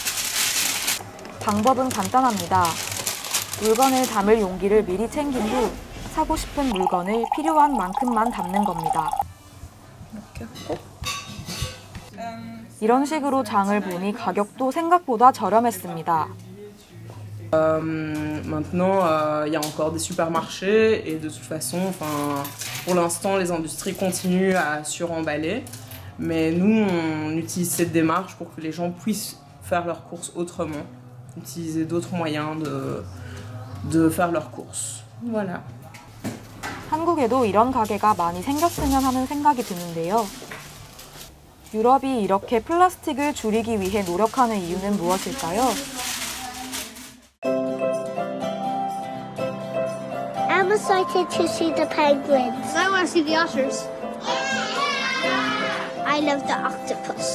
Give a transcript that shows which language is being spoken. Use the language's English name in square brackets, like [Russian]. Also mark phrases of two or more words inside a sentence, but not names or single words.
[Korean] 방법은 간단합니다. 물건을 담을 용기를 미리 챙긴 후 사고 싶은 물건을 필요한 만큼만 담는 겁니다. 이런 식으로 장을 보니 가격도 생각보다 저렴했습니다. [French] Maintenant, il y a encore des supermarchés et de toute façon, pour l'instant, les industries continuent à suremballer. Mais nous, on utilise cette démarche pour que les gens puissent faire leurs courses autrement, utiliser d'autres moyens de faire leurs courses. Voilà. [Korean] 한국에도 이런 가게가 많이 생겼으면 하는 생각이 드는데요. 유럽이 이렇게 플라스틱을 줄이기 위해 노력하는 이유는 무엇일까요? [English] I'm excited to see the penguins. I want to see the otters. I love the octopus.